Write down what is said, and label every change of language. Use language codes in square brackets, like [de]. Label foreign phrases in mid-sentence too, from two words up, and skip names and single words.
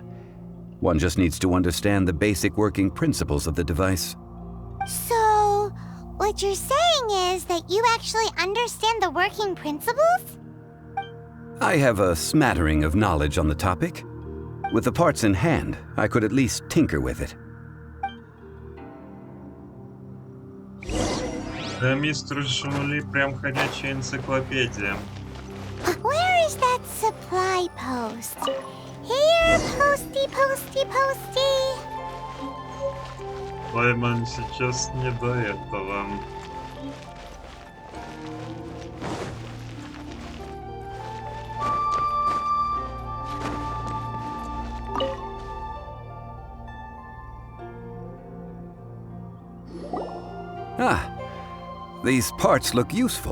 [en] One just needs to understand the basic working principles of the device. So, what you're saying is that you actually understand the working principles? I have a smattering of knowledge on the topic. With the parts in hand, I could at least tinker with it. [ru] Да, мистер Жули, прям ходячая энциклопедия. [en] Where is that supply post? Here, posty, posty, posty. [ru] Пайман сейчас не до этого. [en] Ah, these parts look useful.